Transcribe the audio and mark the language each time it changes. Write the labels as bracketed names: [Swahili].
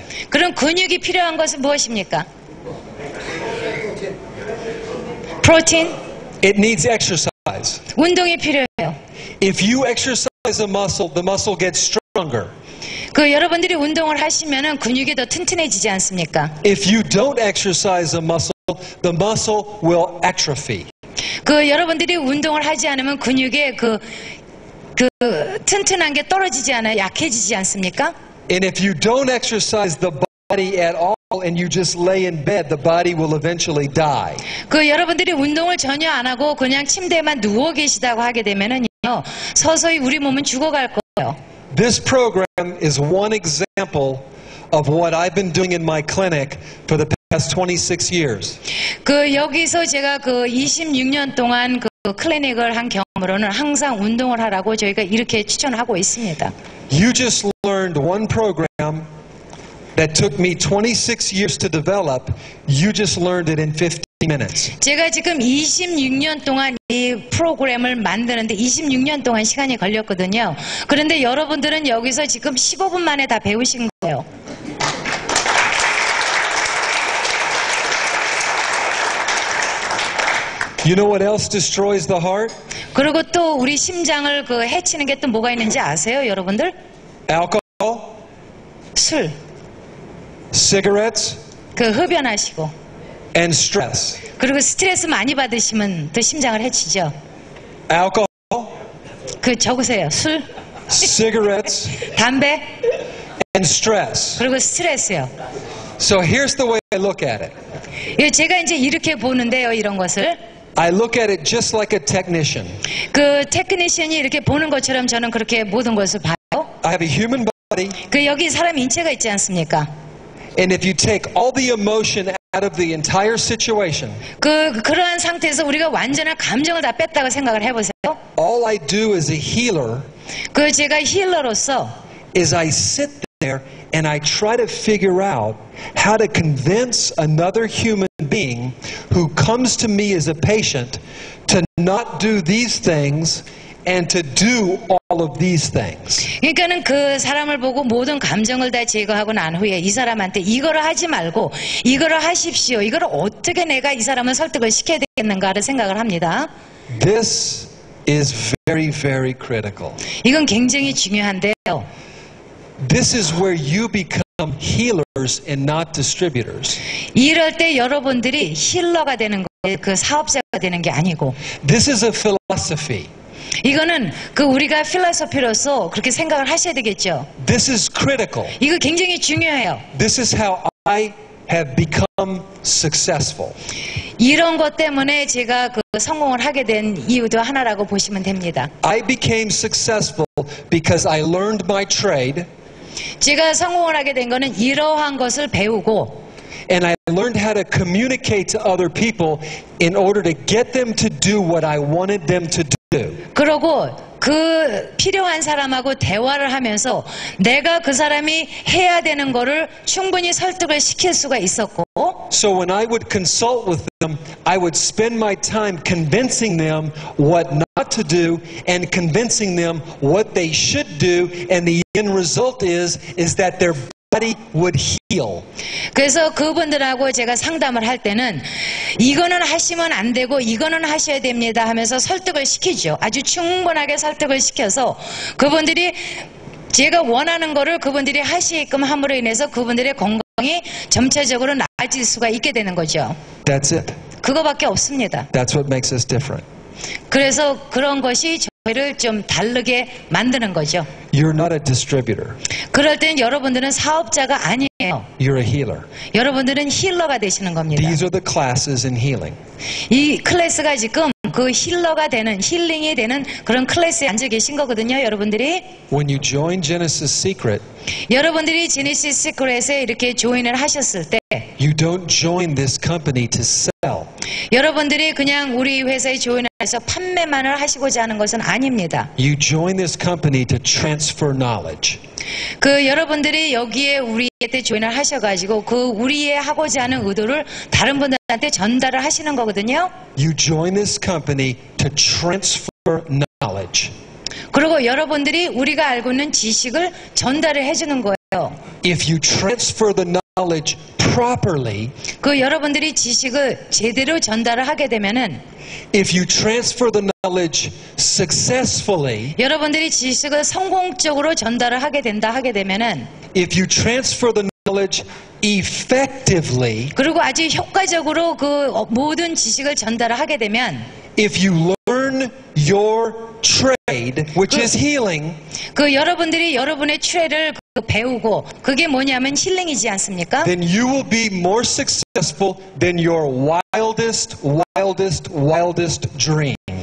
[Korean] 그럼 근육이 필요한 것은 무엇입니까? 프로틴? [English] It needs exercise. [Korean] 운동이 필요해요. [English] If you exercise a muscle, the muscle gets stronger. [Korean] 그 여러분들이 운동을 하시면은 근육이 더 튼튼해지지 않습니까? [English] If you don't exercise a muscle, the muscle will atrophy. [Korean] 그 여러분들이 운동을 하지 않으면 근육의 그 튼튼한 게 떨어지지 않아요? 약해지지 않습니까? [English] And if you don't exercise the body at all and you just lay in bed, the body will eventually die. [Korean] 그 여러분들이 운동을 전혀 안 하고 그냥 침대에만 누워 계시다고 하게 되면은요, 서서히 우리 몸은 죽어갈 거예요. [English] This program is one example of what I've been doing in my clinic for the past 26 years. [Korean] 그 여기서 제가 그 26년 동안 그 클리닉을 한 경험으로는 항상 운동을 하라고 저희가 이렇게 추천하고 있습니다. [English] You just learned one program that took me 26 years to develop. You just learned it in 15 minutes. [Korean] 제가 지금 26년 동안 이 프로그램을 만드는데 26년 동안 시간이 걸렸거든요. 그런데 여러분들은 여기서 지금 15분 만에 다 배우신 거예요. [English] You know what else destroys the heart? [Korean] 그리고 또 우리 심장을 그 해치는 게 또 뭐가 있는지 아세요, 여러분들? [English] Alcohol, [Korean] 술, [English] cigarettes, [Korean] 그 흡연하시고, [English] and stress. [Korean] 그리고 스트레스 많이 받으시면 또 심장을 해치죠. [English] Alcohol, [Korean] 그 적으세요. 술, [English] cigarettes, [Korean] 담배, [English] and stress. [Korean] 그리고 스트레스요. [English] So here's the way I look at it. [Korean] 예, 제가 이제 이렇게 보는데요, 이런 것을. [English] I look at it just like a technician. [Korean] 그 테크니션이 이렇게 보는 것처럼 저는 그렇게 모든 것을 봐요. [English] I have a human body, [Korean] 그 여기 사람 인체가 있지 않습니까? [English] and if you take all the emotion out of the entire situation, [Korean] 그러한 상태에서 우리가 완전한 감정을 다 뺐다고 생각을 해보세요. [English] all I do as a healer [Korean] 제가 힐러로서 [English] is I sit there and I try to figure out how to convince another human being who comes to me as a patient to not do these things and to do all of these things. [Korean] 그러니까는 그 사람을 보고 모든 감정을 다 제거하고 난 후에 이 사람한테 이거를 하지 말고 이거를 하십시오. 이거를 어떻게 내가 이 사람을 설득을 시켜야 되겠는가를 생각을 합니다. [English] This is very, very critical. [Korean] 이건 굉장히 중요한데요. [English] This is where you become healers and not distributors. [Korean] 이럴 때 여러분들이 힐러가 되는 거예요. 그 사업자가 되는 게 아니고. [English] This is a philosophy. [Korean] 이거는 우리가 필로소피로서 그렇게 생각을 하셔야 되겠죠. [English] This is critical. [Korean] 이거 굉장히 중요해요. [English] This is how I have become successful. [Korean] 이런 것 때문에 제가 성공을 하게 된 이유도 하나라고 보시면 됩니다. [English] I became successful because I learned my trade. [Korean] 제가 성공을 하게 된 거는 이러한 것을 배우고 [English] And I learned how to communicate to other people in order to get them to do what I wanted them to do. [Korean] 그러고 필요한 사람하고 대화를 하면서 내가 그 사람이 해야 되는 거를 충분히 설득을 시킬 수가 있었고 [English] So when I would consult with them, I would spend my time convincing them what not to do and convincing them what they should do, and the end result is that their body would heal. [Korean] 그래서 그분들하고 제가 상담을 할 때는 이거는 하시면 안 되고 이거는 하셔야 됩니다 하면서 설득을 시키죠. 아주 충분하게 설득을 시켜서 그분들이 제가 원하는 거를 그분들이 하시게끔 함으로 인해서 그분들의 건강이 점차적으로 나아질 수가 있게 되는 거죠. [English] That's it. [Korean] 그거밖에 없습니다. [English] That's what makes us different. [Korean] 그래서 그런 것이 저희를 좀 다르게 만드는 거죠. [English] You're not a distributor. [Korean] 그럴 땐 여러분들은 사업자가 아니에요. [English] You're a healer. [Korean] 여러분들은 힐러가 되시는 겁니다. [English] These are the classes in healing. [Korean] 이 클래스가 지금 힐러가 되는 힐링이 되는 그런 클래스에 앉아 계신 거거든요. 여러분들이 [English] When you join Genesis Secret, [Korean] 여러분들이 제네시스 시크릿에 이렇게 조인을 하셨을 때 [English] you don't join this company to sell. [Korean] 여러분들이 그냥 우리 회사에 조인을 해서 판매만을 하시고자 하는 것은 아닙니다. [English] You join this company to transfer knowledge. [Korean] 여러분들이 여기에 우리한테 조인을 하셔가지고 우리의 하고자 하는 의도를 다른 분들한테 전달을 하시는 거거든요. [English] You join this company to transfer knowledge. [Korean] 그리고 여러분들이 우리가 알고 있는 지식을 전달을 해주는 거예요. [English] If you transfer the knowledge properly, [Korean] 여러분들이 지식을 제대로 전달을 하게 되면은 [English] if you transfer the knowledge successfully, [Korean] 여러분들이 지식을 성공적으로 전달을 하게 되면은 [English] if you transfer the knowledge effectively, [Korean] 그리고 아주 효과적으로 모든 지식을 전달을 하게 되면 [English] if you learn your trade, which is healing, [Korean] 여러분들이 여러분의 트레이드를 배우고 그게 뭐냐면 힐링이지 않습니까? [English] then you will be more successful than your wildest dreams.